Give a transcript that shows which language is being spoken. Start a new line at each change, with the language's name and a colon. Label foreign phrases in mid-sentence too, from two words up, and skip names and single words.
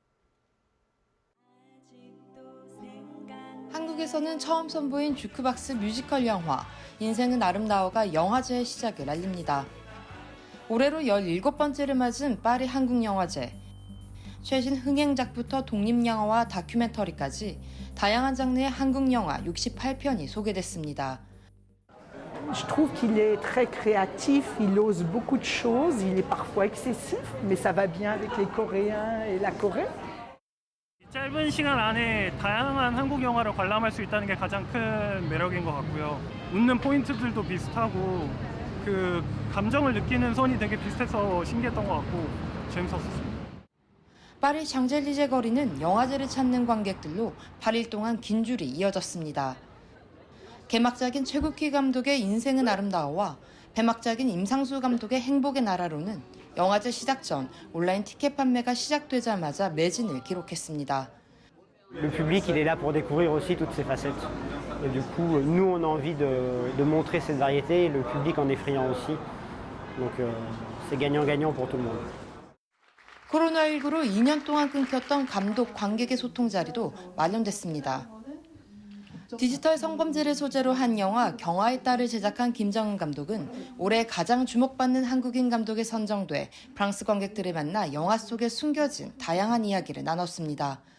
Korean: 한국에서는 처음 선보인 주크박스 뮤지컬 영화 인생은 아름다워가 영화제의 시작을 알립니다. 올해로 17번째를 맞은 파리 한국영화제. 최신 흥행작부터 독립영화와 다큐멘터리까지 다양한 장르의 한국영화 68편이 소개됐습니다.
French: Je trouve qu'il est très créatif, il ose beaucoup de choses, il est parfois excessif, mais ça va bien avec les Coréens et la Corée.
Korean: 짧은 시간 안에 다양한 한국 영화를 관람할 수 있다는 게 가장 큰 매력인 것 같고요. 웃는 포인트들도 비슷하고 그 감정을 느끼는 선이 되게 비슷해서 신기했던 것 같고 재밌었습니다. 파리 샹젤리제 거리는 영화제를 찾는 관객들로 8일 동안 긴 줄이 이어졌습니다. 개막작인 최국희 감독의 인생은 아름다워와 개막작인 임상수 감독의 행복의 나라로는 영화제 시작 전 온라인 티켓 판매가 시작되자마자 매진을 기록했습니다.
French: Le public, il est là pour découvrir aussi toutes ces facettes. Et du coup, nous, on a envie de montrer cette variété et le public en est friand aussi. Donc, c'est gagnant-gagnant pour tout le monde.
Korean: 코로나19로 2년 동안 끊겼던 감독, 관객의 소통 자리도 마련됐습니다. 디지털 성범죄를 소재로 한 영화 경화의 딸을 제작한 김정은 감독은 올해 가장 주목받는 한국인 감독에 선정돼 프랑스 관객들을 만나 영화 속에 숨겨진 다양한 이야기를 나눴습니다.